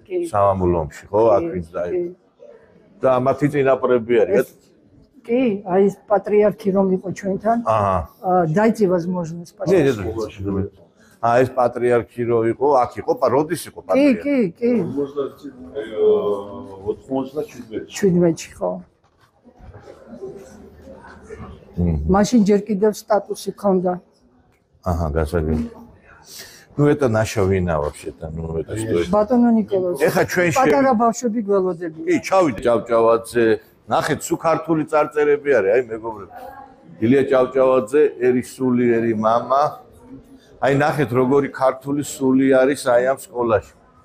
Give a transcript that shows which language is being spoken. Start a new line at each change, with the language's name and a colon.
Georgian: სამამულო ომში, ხო, აქ ვინც დაიბადა. და მათი წინაპრები არის. კი, აი ეს პატრიარქი რომ იყო ჩვენთან.
Russian: Дайте возможность, пожалуйста.
Georgian: ეს პატრიარქი რო იყო, აქ იყო, როდის იყო პატრიარქი? კი. 97-ში ხო. მაშინ ჯერ კიდევ სტატუსი ჰქონდა. Ага, გასაგები.
Russian: Ну это наша вина вообще-то, ну это что?
Georgian: ბატონო ნიკოლოზ. ეხა ჩვენში პატარა ბავშვები გველოდებიან. კი, ჩავიდე ჭავჭავაძე. ნახეთ, სულ ქართული წარწერები არის, აი მეგობრებო. ილია ჭავჭავაძე, ერი სული, ერი мама. აი ნახეთ, როგორი ქართული სული არის აი ამ სკოლაში.